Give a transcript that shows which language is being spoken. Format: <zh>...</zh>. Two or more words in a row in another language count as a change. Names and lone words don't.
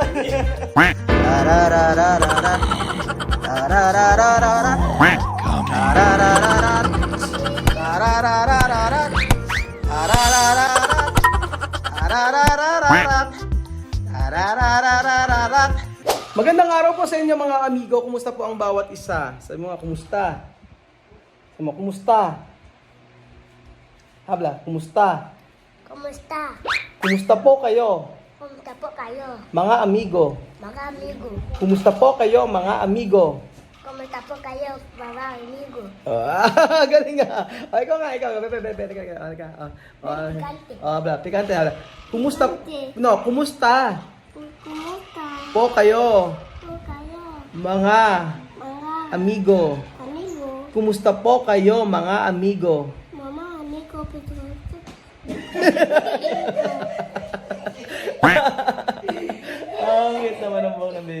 <tl>Tarararararan, tarararararan, tarararararan, tarararararan, tarararararan, tarararararan, tarararararan. Magandang araw po sa inyo mga amigo. Kumusta po ang bawat isa? Sa mga kumusta? Sa mga kumusta? Habla, kumusta? Kumusta? Kumusta po kayo? Kumusta po kayo, Mga amigo. mga amigo? Kumusta po kayo mga amigo? Kumusta po kayo, mga amigo? Galing nga. Ay, ikaw nga, ikaw. Pikante.</tl> <es>Habla, pikante. Habla.</es> <tl>Kumusta? Pikante. No, kumusta Kumusta po kayo po kayo, mga mga amigo? amigo? Kumusta po kayo mga amigo? Mama, amigo, Pedroto. Ang cute naman ang buhok ng baby.</tl>